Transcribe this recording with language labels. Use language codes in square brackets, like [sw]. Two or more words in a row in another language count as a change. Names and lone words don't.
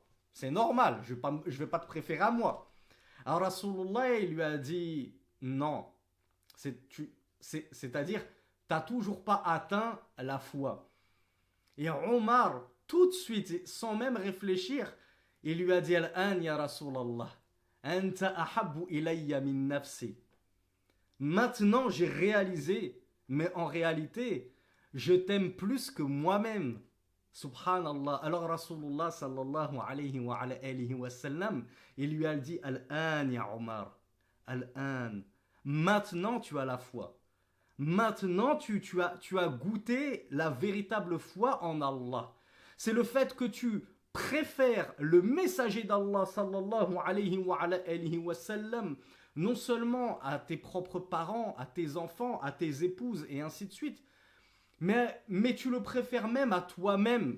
[fr] C'est normal, je ne vais pas te préférer à moi. Alors Rasulullah, il lui a dit, non, c'est-à-dire, tu n'as toujours pas atteint la foi. Et Omar, tout de suite, sans même réfléchir, il lui a dit, [ar] الآن يا رسول الله، أنت أحب إلي من نفسي. [fr] Maintenant, j'ai réalisé, mais en réalité, je t'aime plus que moi-même. Subhanallah. Alors Rasulullah [ar] صلى الله عليه وسلم, [fr] il lui a dit, [ar] الآن يا عمر، الآن. [fr] Maintenant, tu as la foi. Maintenant, tu as goûté la véritable foi en Allah. C'est le fait que tu préfères le messager d'Allah [ar] صلى الله عليه وسلم, [fr] non seulement à tes propres parents, à tes enfants, à tes épouses et ainsi de suite, mais tu le préfères même à toi-même.